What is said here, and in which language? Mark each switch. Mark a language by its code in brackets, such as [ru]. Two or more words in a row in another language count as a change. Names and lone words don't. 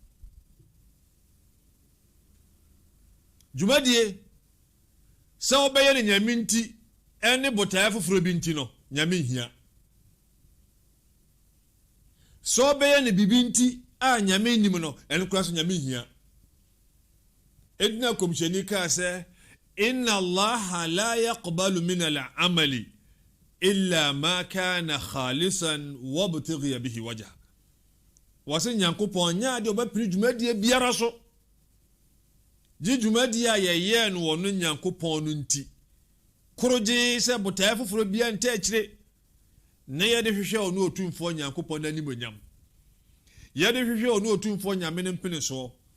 [ak] Dwumadie sɛ wobɛyɛ ne nyame nti ɛne botae foforɔ bi nti no nyame nhia. So bɛyɛ ne bibi nti a nyame nim no ɛno kora so nyame nhia. Edina komhyɛni kaa sɛ [ar] إن الله لا يقبل من العمل إلا ما كان خالصا وابتغي به وجه. [ak] Wɔsɛ nyankopɔn nya de obɛpiri dwumadie biara so gye dwumadi a yɛyɛ no wɔ no Nyankopɔn no nti korogye sɛ botae foforo bia nta akyire na yɛde hwehwɛ ɔno otumfoɔ Nyankopɔn n'animonyam yɛde hwehwɛ ɔno otumfoɔ Nyame no mpene soɔ